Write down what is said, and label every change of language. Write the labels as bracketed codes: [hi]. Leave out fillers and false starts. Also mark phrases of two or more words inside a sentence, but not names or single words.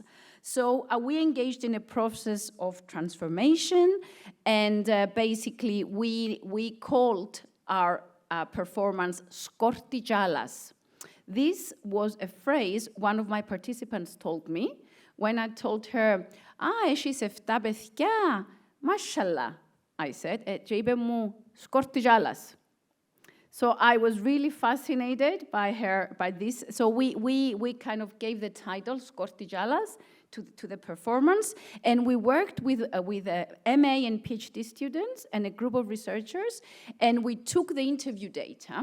[en] So we engaged in a process of transformation, and basically we called our performance Skorti Jalas. This was a phrase one of my participants told me when I told her, [el] έχεις 7 παιδιά, [en] mashallah, I said, [el] και είπε μου, Skorti Jalas. [en] So I was really fascinated by this. So we kind of gave the title Skorti Jalas to the performance, and we worked with MA and PhD students and a group of researchers, and we took the interview data.